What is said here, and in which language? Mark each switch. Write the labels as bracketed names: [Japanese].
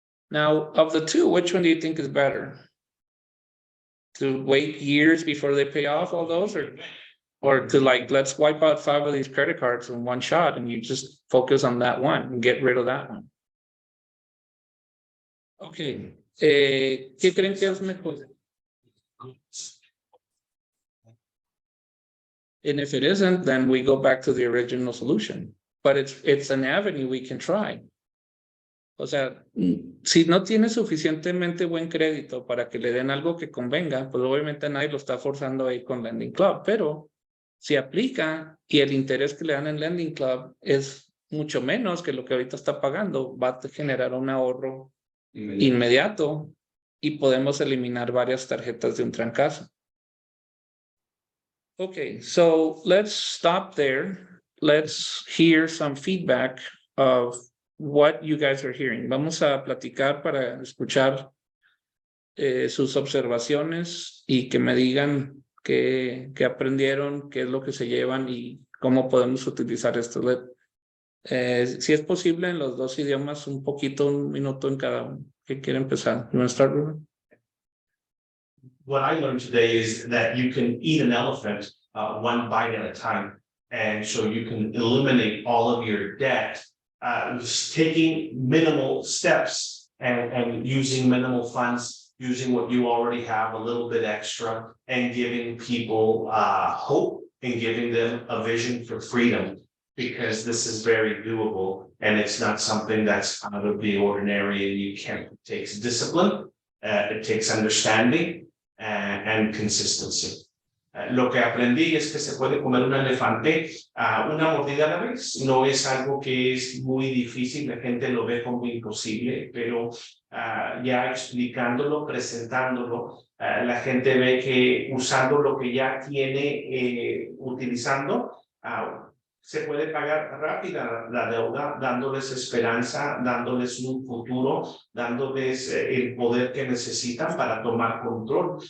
[English] Now, of the two, which one do you think is better? To wait years before they pay off all those, or to like, let's wipe out 5 of these credit cards in one shot and you just focus on that one and get rid of that one? [Spanish] Okay. ¿Qué creen que es mejor? [English] And if it isn't, then we go back to the original solution. But it's an avenue we can try. [Spanish] O sea, si no tiene suficientemente buen crédito para que le den algo que convenga, pues obviamente nadie lo está forzando ahí con Lending Club, pero si aplica y el interés que le dan en Lending Club es mucho menos que lo que ahorita está pagando, va a generar un ahorro inmediato y podemos eliminar varias tarjetas de un trancazo. [English] Okay, so let's stop there. Let's hear some feedback of what you guys are hearing. [Spanish] Vamos a platicar para escuchar sus observaciones y que me digan qué aprendieron, qué es lo que se llevan y cómo podemos utilizar esto. Si es posible en los dos idiomas, un minuto en cada uno. ¿Qué quiere empezar? [English] You want to start, Ruben? What I learned today is that you can eat an elephant one bite at a time. And so you can eliminate all of your debt, taking minimal steps and using minimal funds, using what you already have, a little bit extra, and giving people hope and giving them a vision for freedom, because this is very doable and it's not something that's out of the ordinary and it takes discipline, it takes understanding. and consistency. [Spanish] Lo que aprendí es que se puede comer un elefante una mordida a la vez. No es algo que es muy difícil, la gente lo ve como imposible, pero ya explicándolo, presentándolo, la gente ve que usando lo que ya tiene utilizando, se puede pagar rápida la deuda, dándoles esperanza, dándoles un futuro, dándoles el poder que necesitan para tomar control.